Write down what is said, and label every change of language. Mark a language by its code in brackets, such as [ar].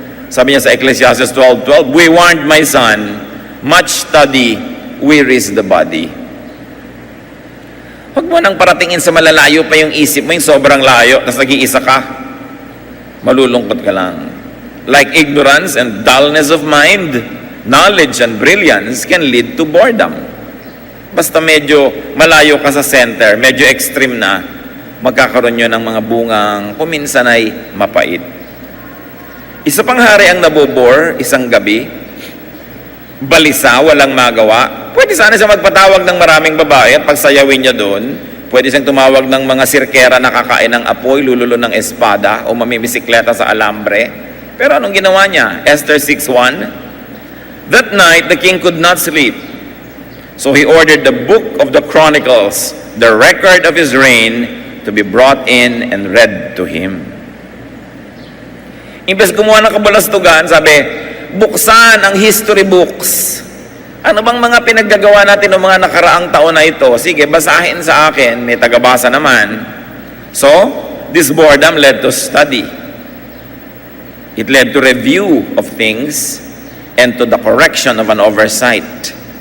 [tl] Sabi niya sa [en] Ecclesiastes 12:12, we warned my son, much study wearies the body. [tl] Huwag mo nang paratingin sa malalayo pa yung isip mo, yung sobrang layo, tapos nag-iisa ka. Malulungkot ka lang. [en] Like ignorance and dullness of mind, knowledge and brilliance can lead to boredom. [tl] Basta medyo malayo ka sa center, medyo extreme na, magkakaroon yun ng mga bungang kuminsan ay mapait. Isa pang hari ang nabobore isang gabi, balisa, walang magawa. Pwede sana siya magpatawag ng maraming babae at pagsayawin niya doon. Pwede siyang tumawag ng mga sirkera na kakain ng apoy, lululo ng espada o mamimisikleta sa alambre. Pero anong ginawa niya? [en] Esther 6:1, that night the king could not sleep. So he ordered the book of the Chronicles, the record of his reign, to be brought in and read to him. [tl] Imbes gumawa ng kabalastugan, sabi, buksan ang history books. Ano bang mga pinaggagawa natin ng mga nakaraang taon na ito? Sige, basahin sa akin, may tagabasa naman. [en] So, this boredom led to study. It led to review of things and to the correction of an oversight.